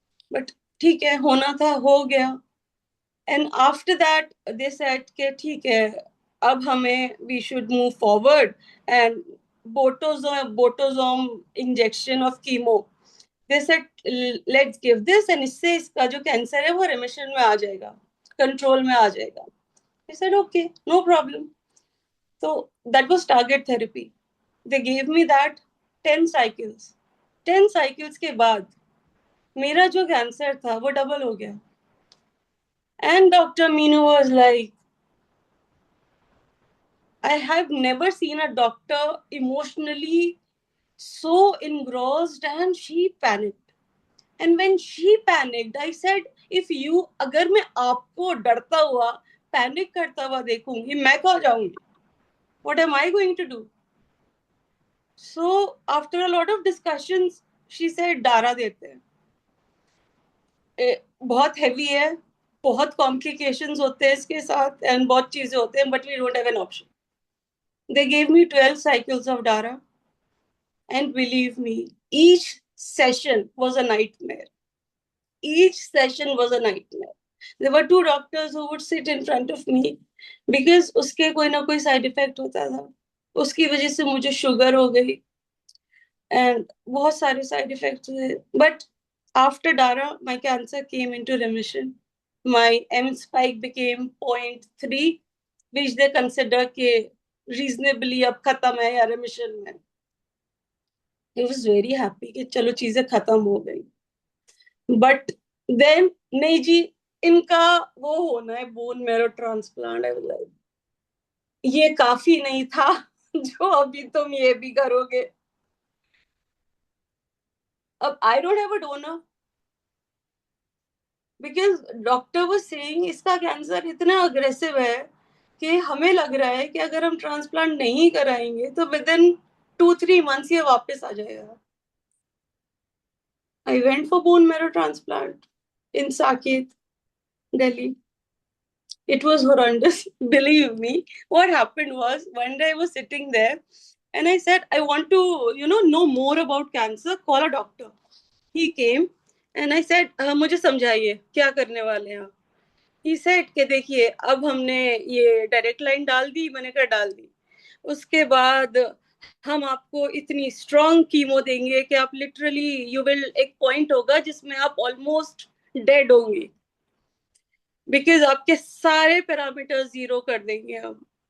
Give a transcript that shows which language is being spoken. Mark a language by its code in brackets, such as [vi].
[hi] But ठीक है, होना था, हो गया। And after that दे said के ठीक है, अब हमें we should move forward, and बोटोजोम injection of chemo, दे said let's give this, and इससे इसका जो कैंसर है वो रिमिशन में आ जाएगा, कंट्रोल में आ जाएगा। [en] I said okay, no problem. So that was target therapy. They gave me that 10 cycles. [hi] 10 cycles के बाद मेरा जो कैंसर था वो डबल हो गया। [en] And Dr. Meenu was like, I have never seen a doctor emotionally so engrossed, and she panicked. [hi] And when she panicked, I said, if you, अगर मैं आपको डरता हुआ, पैनिक करता हुआ देखूंगी, मैं कहाँ जाऊंगी? [en] What am I going to do? [hi] So after a lot of discussions, she said, डारा देते हैं, बहुत हैवी है, बहुत कॉम्प्लिकेशंस होते हैं इसके साथ, एंड बहुत चीजें होते हैं, but we don't have an option. [en] They gave me 12 cycles of Dara, and believe me, each session was a nightmare. Each session was a nightmare. There were two doctors who would sit in front of me because उसके कोई ना कोई side effect होता था। [hi] उसकी वजह से मुझे शुगर हो गई, एंड बहुत सारे साइड इफेक्ट्स हुए। [en] But after Dara my cancer came into remission. My M spike became 0.3, which they consider के reasonably अब खत्म है या remission में। [hi] I was very happy कि चलो चीजें खत्म हो गई। बट देन नहीं जी, इनका वो होना है bone marrow transplant. I was like, ये काफी नहीं था जो अभी तुम ये भी करोगे। अब I don't have a donor because doctor वो सेइंग इसका कैंसर इतना अग्रेसिव है कि हमें लग रहा है कि अगर हम ट्रांसप्लांट नहीं कराएंगे तो विद इन 2-3 months ये वापस आ जाएगा। [en] I went for bone marrow transplant in Saket, Delhi. It was horrendous. Believe me, what happened was one day I was sitting there and I said, I want to, know more about cancer. Call a doctor. He came and I said, मुझे समझाइए क्या करने वाले हैं आप? [hi] He said कि देखिए अब हमने ये डायरेक्ट लाइन डाल दी, मैंने कहा डाल दी। उसके बाद हम आपको इतनी स्ट्रॉन्ग कीमो देंगे कि आप लिटरली यू विल, एक पॉइंट होगा जिसमें आप ऑलमोस्ट डेड होंगे, बिकॉज आपके सारे पैरामीटर्स जीरो कर देंगे हम।